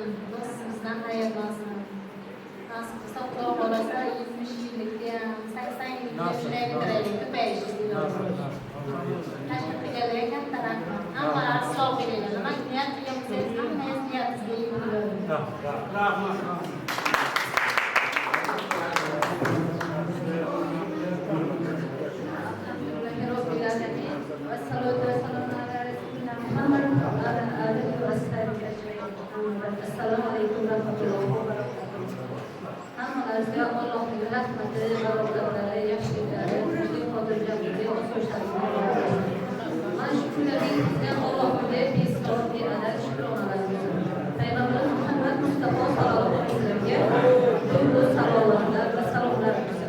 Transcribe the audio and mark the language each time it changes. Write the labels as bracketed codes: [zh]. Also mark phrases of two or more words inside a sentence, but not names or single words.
[uz] Bizdan hayratlansin. Nasib qilsa Xudo xolasa 70 yillikka ham 80 yillikka shunday bitiraylik, ko'payishni iloji. Tashkil qilganlarga katta rahmat. Hammalar sog' bo'linglar. Nima niyat qilsangiz hammangiz niyatingizga yetadi. rahmat. [ar] السلام عليكم ورحمة الله وبركاته. [uz] Hammalarga Allohning rahmati, barokatlari, yaxshiliklari, tinchlik, xotirjamligi, osoyishtaligi. Mana shu kunlaringizga Allohga behisob beadad shukronalar. Payg'ambar Muhammad Mustafa [ar] صلى الله عليه وسلم [uz] ko'p salomlar va salomlar bersin.